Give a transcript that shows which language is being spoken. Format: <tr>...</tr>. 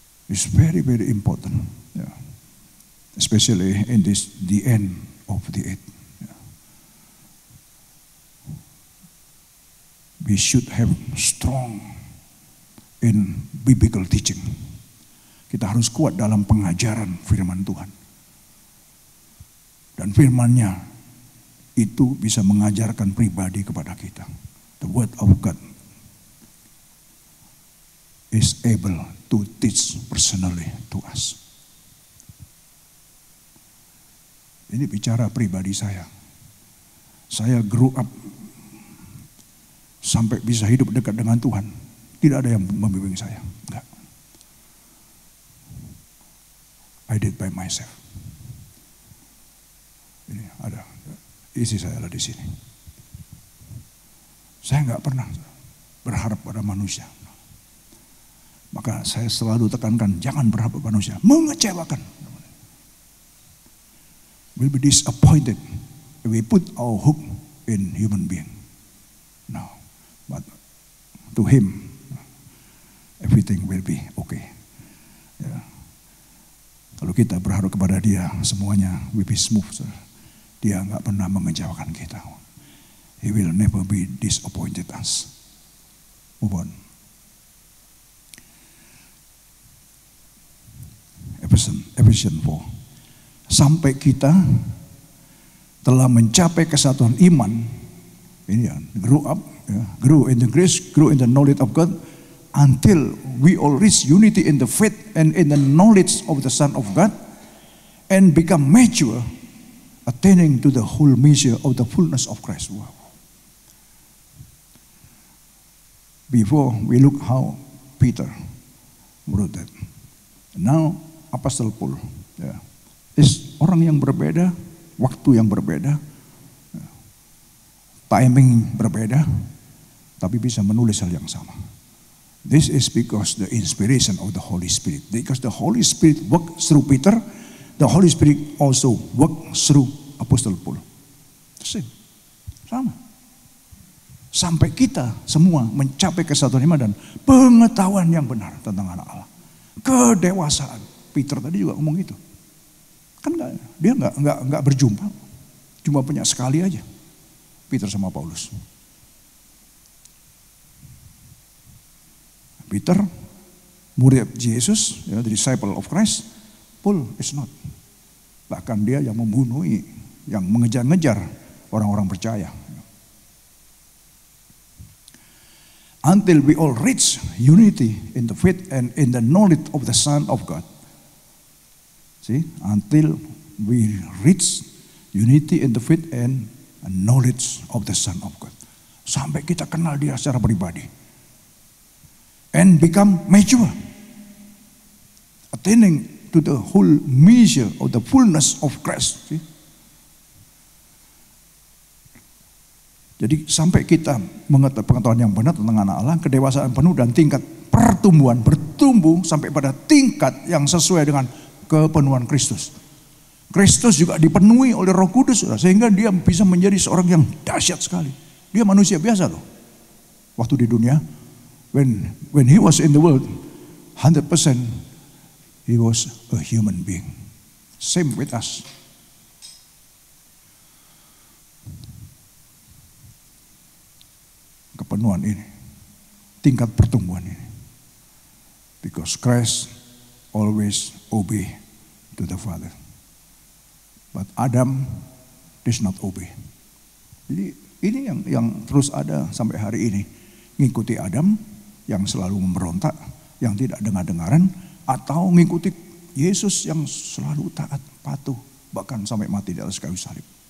<en>It's very, very important, especially in the end of the age. We should have strong in biblical teaching.</en> <id>Kita harus kuat dalam pengajaran firman Tuhan. Dan firman-Nya itu bisa mengajarkan pribadi kepada kita.</id> <en>The word of God is able to teach personally to us.</en> <id>Ini bicara pribadi saya. Saya</id> <en>grew up</en> <id>sampai bisa hidup dekat dengan Tuhan. Tidak ada yang membimbing saya. Enggak.</id> <en>I did by myself.</en> <id>Ini ada isi saya ada di sini. Saya enggak pernah berharap pada manusia. Maka saya selalu tekankan, jangan berharap pada manusia. Mengecewakan.</id> <en>We'll be disappointed if we put our hope in human being. No. But to Him, everything will be okay.</en> <id>Kalau kita berharap kepada Dia, semuanya</id> <en>will be smooth.</en> <id>Dia nggak pernah mengecewakan kita.</id> <en>He will never be disappointed us. Move on.</en> <id>Ephesians 4. Sampai kita telah mencapai kesatuan iman. Ini ya,</id> <en>grow in the grace, grow in the knowledge of God, until we all reach unity in the faith and in the knowledge of the Son of God, and become mature, attaining to the whole measure of the fullness of Christ. Wow. Before we look how Peter wrote that. Now Apostle Paul is</en> <id>orang yang berbeda, waktu yang berbeda, timing berbeda, tapi bisa menulis hal yang sama.</id> <en>This is because the inspiration of the Holy Spirit. Because the Holy Spirit worked through Peter, the Holy Spirit also worked through Apostle Paul. Same.</en> <id>Sama. Sampai kita semua mencapai kesatuan iman dan pengetahuan yang benar tentang anak Allah. Kedewasaan. Peter tadi juga ngomong itu. Kan dia enggak berjumpa. Cuma punya sekali aja. Peter sama Paulus.</id> <en>Peter,</en> <id>murid Yesus,</id> <en>the disciple of Christ. Paul is not.</en> <id>Bahkan dia yang membunuh, yang mengejar-ngejar orang-orang percaya.</id> <en>Until we all reach unity in the faith and in the knowledge of the Son of God. See, until we reach unity in the faith and knowledge of the Son of God.</en> <id>Sampai kita kenal Dia secara pribadi.</id> <en>and become mature, attaining to the whole measure of the fullness of Christ. See?</en> <id>Jadi sampai kita mengetahui pengetahuan yang benar tentang anak Allah, kedewasaan penuh dan tingkat pertumbuhan, bertumbuh sampai pada tingkat yang sesuai dengan kepenuhan Kristus. Kristus juga dipenuhi oleh Roh Kudus, sehingga dia bisa menjadi seorang yang dahsyat sekali. Dia manusia biasa loh. Waktu di dunia,</id> <en>when he was in the world, 100% he was a human being. Same with us.</en> <id>Kepenuhan ini, tingkat pertumbuhan ini.</id> <en>Because Christ always obey to the Father. But Adam does not obey.</en> <id>Jadi ini yang terus ada sampai hari ini. Ngikuti Adam yang selalu memberontak, yang tidak dengar-dengaran, atau ngikuti Yesus yang selalu taat, patuh, bahkan sampai mati di atas kayu salib.</id>